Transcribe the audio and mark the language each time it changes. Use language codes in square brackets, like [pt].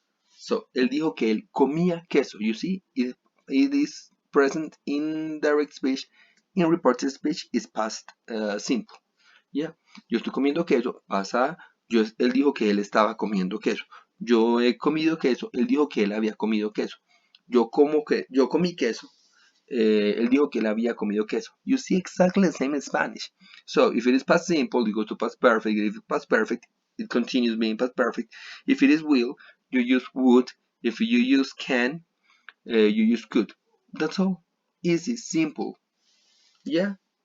[es] So, él dijo que él comía queso. [en] You see, it is present in direct speech. In reported speech, is past simple. Yeah. [es] Yo estoy comiendo queso. Pasa, él dijo que él estaba comiendo queso. Yo he comido queso. Él dijo que él había comido queso. Yo comí queso. Él dijo que él había comido queso. [en] You see exactly the same in Spanish. So if it is past simple, you go to past perfect. If it's past perfect, it continues being past perfect. If it is will, you use would. If you use can, you use could. That's all. Easy, simple. Yeah.